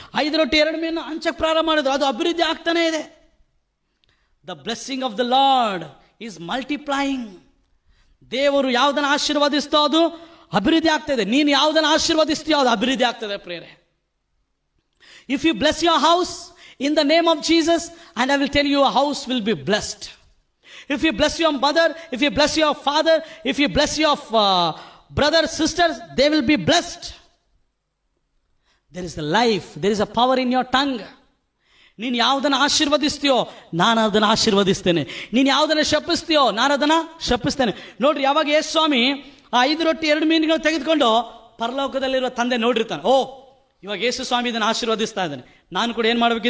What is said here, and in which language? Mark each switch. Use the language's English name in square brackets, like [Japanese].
[Kannada] 5 ರೊಟ್ಟಿ 2 ಮೀನು ಹಂಚಕ್ಕೆ ಪ್ರಾರಂಭ ಮಾಡಿದ್ರು. ಅದು ಅಭಿವೃದ್ಧಿ ಆಗ್ತಾನೆ ಇದೆ. [English] The blessing of the lord is multiplying. [Kannada] ದೇವರು ಯಾವುದನ್ನು ಆಶೀರ್ವಾದಿಸ್ತೋ ಅದು ಅಭಿವೃದ್ಧಿ ಆಗ್ತದೆ. ನೀನು ಯಾವುದನ್ನು ಆಶೀರ್ವಾದಿಸ್ತೀಯೋ ಅದು ಅಭಿವೃದ್ಧಿ ಆಗ್ತದೆ. [English] ಪ್ರಿಯರೇ, if you bless your house in the name of Jesus, and I will tell you, house will be blessed. If you bless your mother, if you bless your father, if you bless your brothers, sisters, they will be blessed. There is a life, there is a power in your tongue. [Kannada] ನೀನು ಯಾವುದನ್ನು ಆಶೀರ್ವದಿಸ್ತೀಯೋ ನಾನು ಅದನ್ನು ಆಶೀರ್ವದಿಸ್ತೇನೆ. ನೀನು ಯಾವುದನ್ನು ಶಪಿಸ್ತೀಯೋ ನಾನು ಅದನ್ನು ಶಪಿಸ್ತೇನೆ. ನೋಡ್ರಿ, ಯಾವಾಗ ಯೇಸು ಸ್ವಾಮಿ ಆ 5 ರೊಟ್ಟಿ 2 ಮೀನುಗಳು ತೆಗೆದುಕೊಂಡು ಪರಲೋಕದಲ್ಲಿರುವ ತಂದೆ ನೋಡಿರ್ತಾನೆ. ಓ, ಇವಾಗ ಯೇಸು ಸ್ವಾಮಿ ಇದನ್ನು ಆಶೀರ್ವದಿಸ್ತಾ ಇದ್ದಾನೆ, ನಾನು ಕೂಡ ಏನು ಮಾಡ್ಬೇಕು?